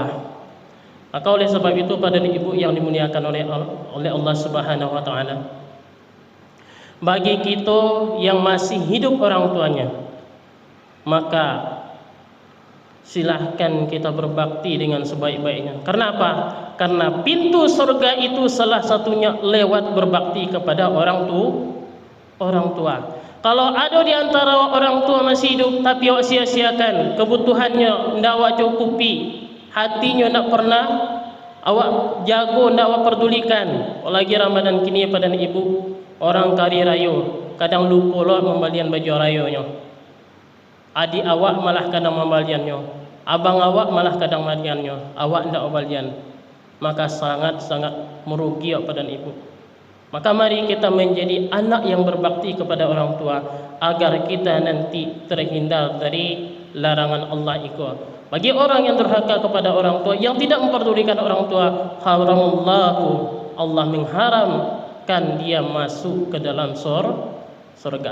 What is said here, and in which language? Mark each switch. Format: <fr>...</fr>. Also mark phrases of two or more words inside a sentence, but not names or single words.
<id>Maka oleh sebab itu pada ibu yang dimuliakan oleh Allah</id> <ar>Subhanahu wa taala,</ar> <id>bagi kita yang masih hidup orang tuanya, maka silahkan kita berbakti dengan sebaik-baiknya. Karena apa? Karena pintu surga itu salah satunya lewat berbakti kepada orang tua.</id> <min>Kalau ada di antara orang tua masih hidup tapi awak sia-siakan kebutuhannya, ndak awak cukupi, hatinya ndak pernah awak jago, ndak awak pedulikan. Apalagi Ramadan kini pada ibu, orang kari rayo kadang lupa lah membalian baju rayonya. Adik awak malah kadang membaliannya, abang awak malah kadang membaliannya, awak ndak membalian.</min> <id>Maka sangat-sangat merugi pada ibu. Maka mari kita menjadi anak yang berbakti kepada orang tua agar kita nanti terhindar dari larangan Allah itu. Bagi orang yang durhaka kepada orang tua, yang tidak memperdulikan orang tua,</id> <ar>haramallahu, Allah</ar> <id>mengharamkan dia masuk ke dalam surga.</id>